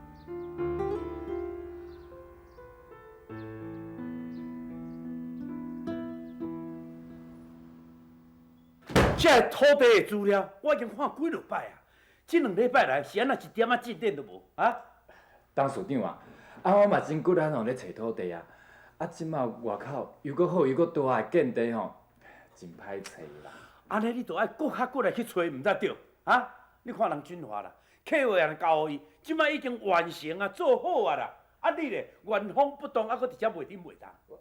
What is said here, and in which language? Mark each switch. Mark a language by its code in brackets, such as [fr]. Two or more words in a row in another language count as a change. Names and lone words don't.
[nan] 这土地的资料我已经看几落摆啊，这2礼拜来是安那一点仔进展都无啊？董事长啊，我嘛真骨力吼咧找土地啊，即马外口又搁好又搁大的建地吼，真歹找啦。安尼你就爱搁较过来去找，毋才对啊？你看人俊华啦，客户也交予伊，即摆已经完成啊，做好啊啦。啊你咧，原封不动，啊搁直接袂顶袂当。